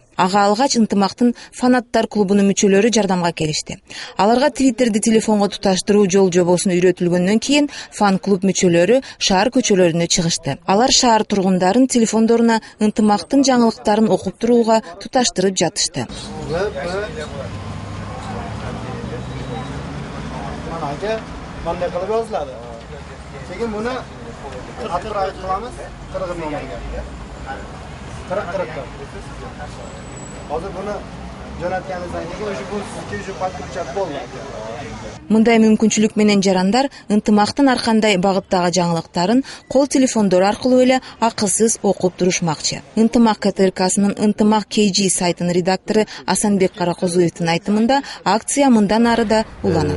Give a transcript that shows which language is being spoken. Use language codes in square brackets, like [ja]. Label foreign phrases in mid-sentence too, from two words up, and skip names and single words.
[ky] Ага алгач ынтымактын фанаттар клубунун мүчөлөрү жардамга келишти. Аларга Twitterди телефонго туташтыруу жол жобосун үйрөтүлгөндөн кийин фан клуб мүчөлөрү шаар көчөлөрүнө чыгышты. Алар шаар тургундарын телефондоруна ынтымактын жаңылыктарын окуп турууга туташтырып жатышты. [uz] Qanday qilib yoziladi? Keyin buni 40 qilamiz, 40 nomeriga. 40. Hozir buni jo'natganingizdan keyin o'sha bu sizga o'sha подключать bo'ladi. [ky] Мындай мүмкүнчүлүк менен жарандар ынтымактын ар кандай багыттагы жаңылыктарын кол телефондору аркылуу эле акысыз окуп турушмакчы. Ынтымак КТРКсынын Ынтымак KG сайтынын редактору Асанбек Каракозуевдин айтымында акция мындан ары да уланат.